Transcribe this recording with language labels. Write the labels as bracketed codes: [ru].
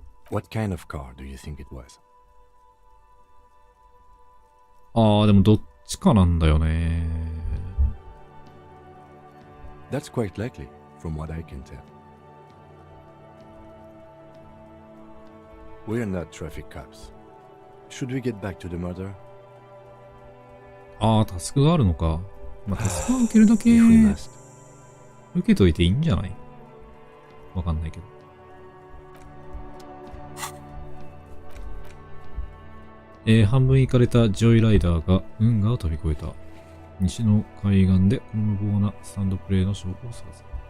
[en] What kind of car do you think it was? [ja] でもどっちかなんだよね。 [en] That's quite likely, from what I can tell. We're not traffic cops. Should we get back to the murder? [ja] タスクがあるのか。タスクは受けるだけ受けといていいんじゃない？わかんないけど。半分行かれたジョイライダーが運河を飛び越えた。西の海岸でこの無謀なスタンドプレイの証拠を探す。